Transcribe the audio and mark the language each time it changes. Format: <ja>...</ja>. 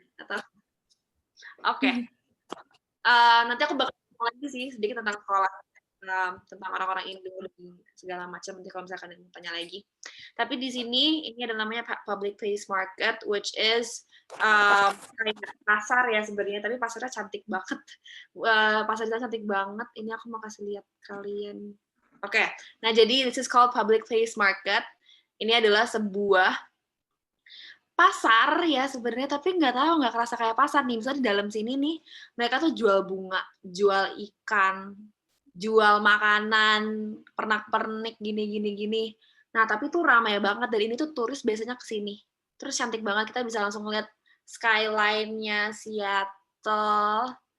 <id>Atau Oke. Nanti aku bakal ngomong lagi sih sedikit tentang sekolah, tentang orang-orang Indo dan segala macam. Nanti kalau misalkan yang tanya lagi. Tapi di sini ini ada namanya public place market, which is kayak pasar ya sebenarnya. Tapi pasarnya cantik banget. Pasarnya cantik banget. Ini aku mau kasih lihat kalian. Oke. Nah, jadi</id> <en>this is called public place market.</en> <id>Ini adalah sebuah pasar ya sebenarnya, tapi nggak kerasa kayak pasar nih. Misalnya di dalam sini nih mereka tuh jual bunga, jual ikan, jual makanan, pernak-pernik gini. Nah, tapi tuh ramai banget, dan ini tuh turis biasanya kesini. Terus cantik banget, kita bisa langsung ngeliat skyline-nya Seattle.</id>